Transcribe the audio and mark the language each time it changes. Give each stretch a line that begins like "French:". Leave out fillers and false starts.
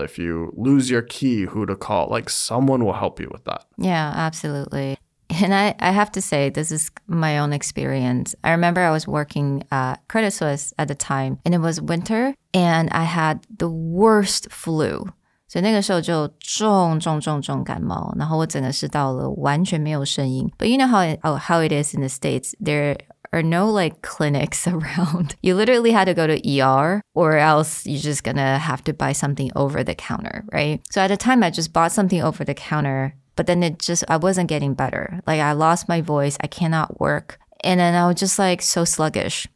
English: If you lose your key, who to call. Someone will help you with that. Yeah, absolutely. And I have to say, this is my own experience. I remember I was working at Credit Suisse at the time, and it was winter, and I had the worst flu.
Chinese: 所以那个时候就重感冒，然后我整个是到了完全没有声音。
English: But you know how it is in the States, there are no clinics around. You literally had to go to ER, or else you're just gonna have to buy something over the counter, right? So at the time I just bought something over the counter, but then I wasn't getting better. I lost my voice, I cannot work. And then I was just so sluggish.